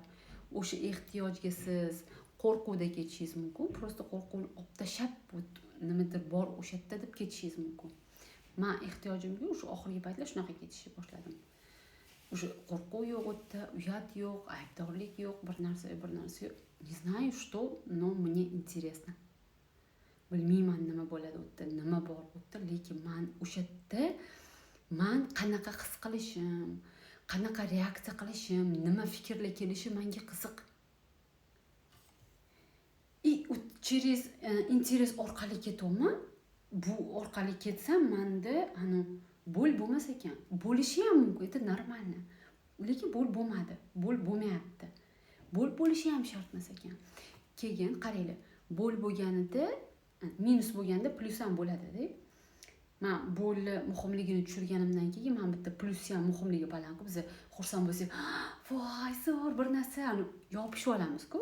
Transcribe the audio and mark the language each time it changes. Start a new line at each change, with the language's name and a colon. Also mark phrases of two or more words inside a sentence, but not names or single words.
Uzbek: O'sha ehtiyojga siz qo'rquvda ketishingiz mumkin. Prosta qo'rquvni olib tashlab, nimadir bor o'sha yerda deb ketishingiz mumkin. Men ehtiyojimga o'sha oxirgi paytlar shunaqa ketishni boshladim. O'sha qo'rquv yo'q o'tda, uyat yo'q, aybdorlik yo'q, bir narsa yo'q.
Russian: Не знаю, что, но мне интересно.
Uzbek: Bilmayman nima bo'ladi o'tda, nima bor o'tda, lekin men o'sha yerda men qanaqa his qilishim, qanaqa reaksiya qilishim, nima fikrlar kelishi menga qiziq. Через interes orqali ketyapman. Bu orqali ketsam, menda bo'l bo'lmas ekan. Bo'lishi ham mumkin,
Russian: это нормально.
Uzbek: Lekin bo'l bo'lmadi, bo'l bo'lmayapti. Bo'l bo'lishi ham shart emas ekan. Keyin qaranglar, bo'l bo'lganida, minus bo'lganda plus ham bo'ladi-da. Men bo'lni muhimligini tushirganimdan keyin men bitta plus ham muhimligi baland qilib, biz xursand bo'lsak, voy, zo'r bir narsa yopishib olamiz-ku.